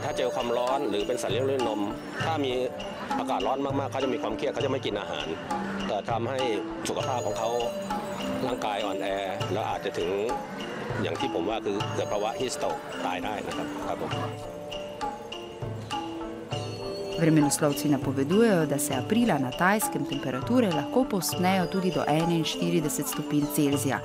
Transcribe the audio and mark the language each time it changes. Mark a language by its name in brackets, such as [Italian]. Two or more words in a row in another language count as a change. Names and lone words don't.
[Thai] ถ้าเจอความร้อนหรือเป็นสัตว์เลี้ยงด้วยนมถ้ามีอากาศร้อนมากๆเขาจะมีความเครียดเขาจะไม่กินอาหารแต่ทำให้สุขภาพของเขาร่างกายอ่อนแอแล้วอาจจะถึงอย่างที่ผมว่าคือเกิดภาวะฮีทสโตรกตายได้นะครับผม [Slovenian] Vremenoslovci napovedujejo, da se aprila na Tajskem temperature lahko povzpnejo tudi do 41 stopinj Celzija.